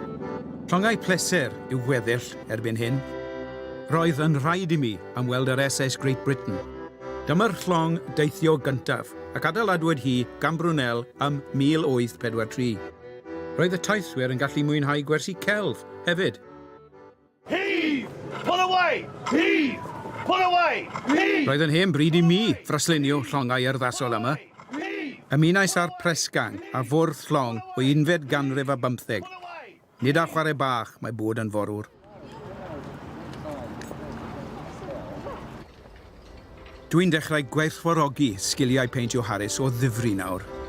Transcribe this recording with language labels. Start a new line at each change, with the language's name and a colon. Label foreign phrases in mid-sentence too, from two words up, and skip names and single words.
Welsh: Llongau pleser yw gweddill erbyn hyn. Roedd yn rhaid i mi ymweld yr SS Great Britain. Dyma'r llong deithio gyntaf ac adeiladwyd hi gan Brunel ym 1843. Roedd y taithwyr yn gallu mwynhau gwersi celf hefyd.
English: Heave! Pull away! Heave! Pull away! Heave!
Welsh: Roedd yn hen bryd i mi ffraslunio llongau urddasol yma. Ymunais ar presgang a fwrdd llong o 1915. Nid â chwarae bach mae bod yn forwr. Dwi'n dechrau gwerthfawrogi sgiliau peintio Harris o ddifri nawr.